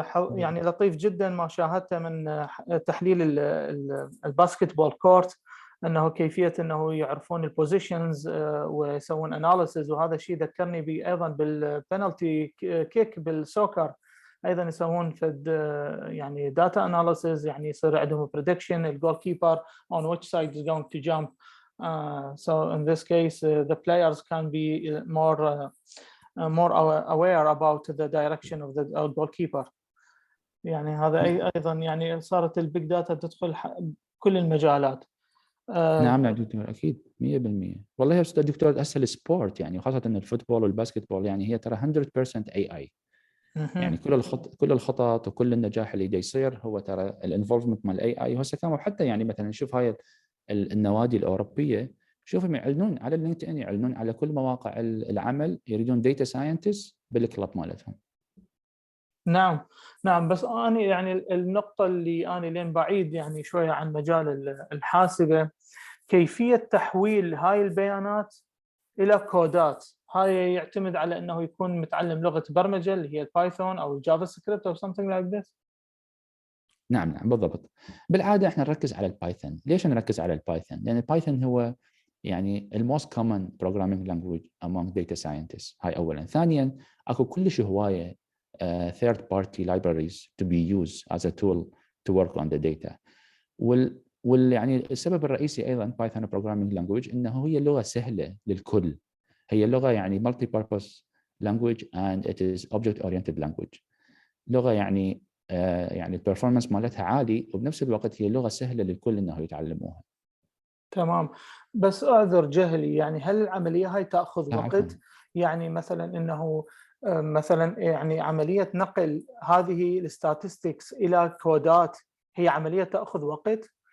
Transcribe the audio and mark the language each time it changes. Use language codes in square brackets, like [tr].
[ar] يعني لطيف جدا ما شاهدته من تحليل الباسكتبول كورت، انه كيفيه انه يعرفون البوزيشنز ويسوون اناليسز، وهذا الشيء ذكرني ايضا بالبنالتي كيك بالسوكر، ايضا يسوون فد يعني داتا اناليسز، يعني يصير عندهم بريدكشن الجول كيبر [en] on which side is going to jump. So in this case the players can be more aware about the direction of the goalkeeper. [ar] يعني هذا ايضا يعني صارت البيج داتا تدخل كل المجالات. نعم دكتور اكيد 100%. والله يا استاذ دكتور هسه السبورت يعني خاصه الفوتبول والباسكتبول يعني هي ترى 100% اي يعني كل الخطط وكل النجاح اللي دا يصير هو ترى الانفولفمنت مال اي. وهسه كانوا حتى يعني مثلا نشوف هاي النوادي الاوروبيه شوفهم يعلنون على اللينكدين، يعلنون على كل مواقع العمل، يريدون ديتا ساينتست بالكلاب مالتهم. نعم بس أنا يعني النقطة اللي أنا لين بعيد يعني شوية عن مجال الحاسبة، كيفية تحويل هاي البيانات إلى كودات. هاي يعتمد على أنه يكون متعلم لغة برمجة اللي هي البايثون أو الجافا سكريبت أو [en] something like this. [ar] نعم بالضبط. بالعاده احنا نركز على البايثون. ليش نركز على البايثون؟ لان البايثون هو يعني الموست كومن [en] programming language among data scientists. [ar] هاي اولا. ثانيا اكو كلش هوايه [en] third party libraries to be used as a tool to work on the data. [ar] يعني السبب الرئيسي ايضا [en] Python programming language [ar] انه هي لغه سهله للكل. هي لغه يعني [en] multi purpose language and it is object oriented language. [ar] لغه يعني يعني البرفورمانس مالتها عالي، وبنفس الوقت هي لغه سهله للكل انه يتعلموها. تمام. بس اعذر جهلي، يعني هل العمليه هاي تاخذ وقت؟ يعني مثلا انه مثلا يعني عمليه نقل هذه الستاتستكس الى كودات هي عمليه تاخذ وقت.